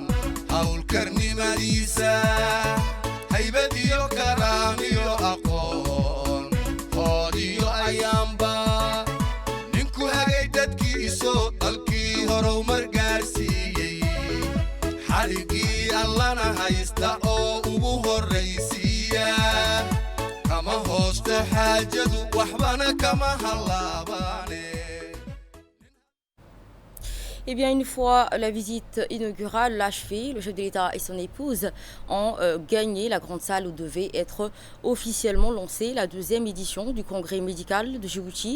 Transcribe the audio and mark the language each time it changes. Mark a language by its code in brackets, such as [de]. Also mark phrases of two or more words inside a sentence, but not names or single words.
[so] hawlkarnimadiisa haybad iyo karaam iyo aqoon hood iyo ayaanba ninku hagay dadkiisoo dalkii horow margaarsiiyey xarigii allana haysta oo ugu horraysiiya kama hoosta xaajadu waxbana kama hallaabaane. [fr] Eh bien, une fois la visite inaugurale achevée, le chef de l'État et son épouse ont gagné la grande salle où devait être officiellement lancée la deuxième édition du congrès médical de Djibouti.